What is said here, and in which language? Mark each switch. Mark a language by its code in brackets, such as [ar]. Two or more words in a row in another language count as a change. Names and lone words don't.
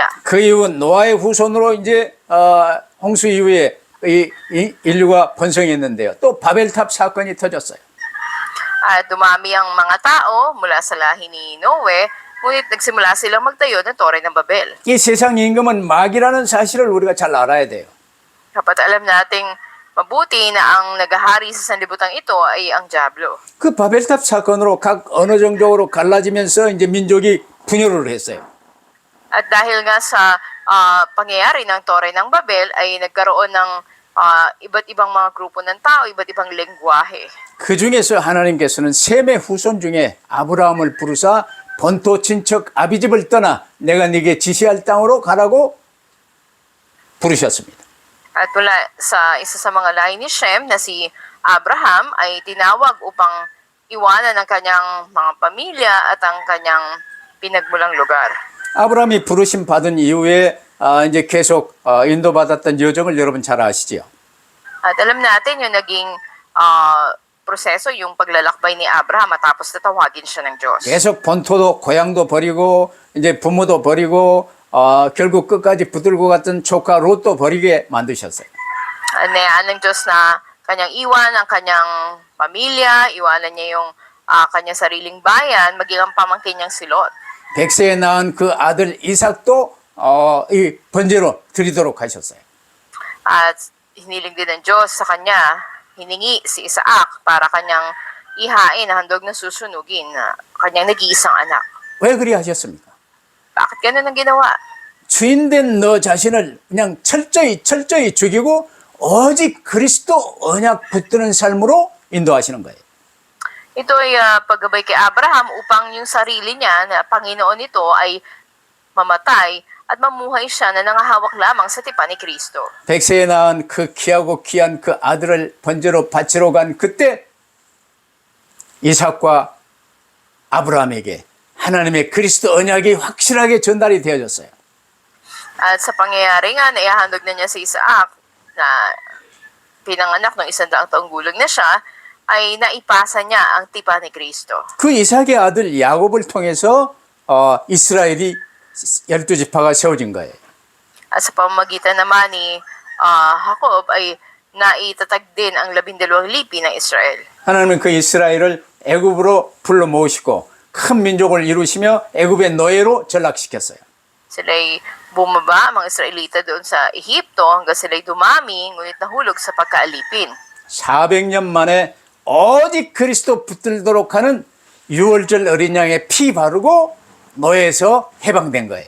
[ko] 그 이후 노아의 후손으로 이제 홍수 이후에 이 인류가 번성했는데요. 또 바벨탑 사건이 터졌어요. [tl] At dumami ang mga tao mula sa lahi ni Noe, ngunit nagsimula silang magtayo ng Tore ng Babel. [ko] 이 세상 임금은 마귀라는 사실을 우리가 잘 알아야 돼요. [tl] Dapat alam nating mabuti na ang naghahari sa sanlibutan ito ay ang Diablo. [ko] 그 바벨탑 사건으로 각 언어정적으로 갈라지면서 이제 민족이 분열을 했어요. [tl] At dahil nga sa pangyayari ng Tore ng Babel ay nagkaroon ng iba't ibang mga grupo ng tao, iba't ibang lengguwahe. [ko] 그 중에서 하나님께서는 셈의 후손 중에 아브라함을 부르사 본토 친척 아비집을 떠나 내가 네게 지시할 땅으로 가라고 부르셨습니다. [tl] At mula sa isa sa mga lahi ni Shem na si Abraham ay tinawag upang iwanan ang kanyang mga pamilya at ang kanyang pinagmulang lugar. [ko] 아브라함이 부르심 받은 이후에 이제 계속 인도받았던 여정을 여러분 잘 아시죠? [tl] At alam natin yung naging proseso, yung paglalakbay ni Abraham matapos na tawagin siya ng Diyos. [ko] 계속 본토도 고향도 버리고 이제 부모도 버리고 결국 끝까지 붙들고 갔던 조카 롯도 버리게 만드셨어요. [tl] Nayaan ng Diyos na kanyang iwan ang kanyang pamilya, iwanan niya yung kanyang sariling bayan, maging ang pamangkin niyang si Lot. [ko] 백세에 낳은 그 아들 이삭도 이 번제로 드리도록 하셨어요. [tl] At hiniling din ng Diyos sa kanya, hiningi si Isaac para kanyang ihain na handog na susunugin na kanyang nag-iisang anak. [ko] 왜 그리 하셨습니까? [tl] Bakit ganun ang ginawa? [ko] 주인된 너 자신을 그냥 철저히 죽이고 오직 그리스도 언약 붙드는 삶으로 인도하시는 거예요. [tl] Ito ay paggabay kay Abraham upang yung sarili niya na Panginoon nito ay mamatay at mamuhay siya na nangahawak lamang sa tipan ni Kristo. [ko] 백세에 낳은 그 귀하고 귀한 그 아들을 번제로 바치러 간 그때 이삭과 아브라함에게 하나님의 그리스도 언약이 확실하게 전달이 되어졌어요. [tl] At sa pangyayari nga na ihahandog na niya si Isaac na pinanganak ng 100 taong gulang na siya, ay naipasa niya ang tipan ni Kristo. [ko] 그 이삭의 아들 야곱을 통해서 이스라엘이 12지파가 세워진 거예요. [tl] At sa pamamagitan naman ni Jacob ay naitatag din ang 12 lipi ng Israel. [ko] 하나님은 그 이스라엘을 애굽으로 불러 모으시고 큰 민족을 이루시며 애굽의 노예로 전락시켰어요. [tl] Sila'y bumaba, mga Israelita doon sa Ehipto hanggang sila'y dumami, ngunit nahulog sa pagkaalipin. [ko] 400년 만에 오직 그리스도 붙들도록 하는 6월절 어린 양의 피 바르고 노예에서 해방된 거예요.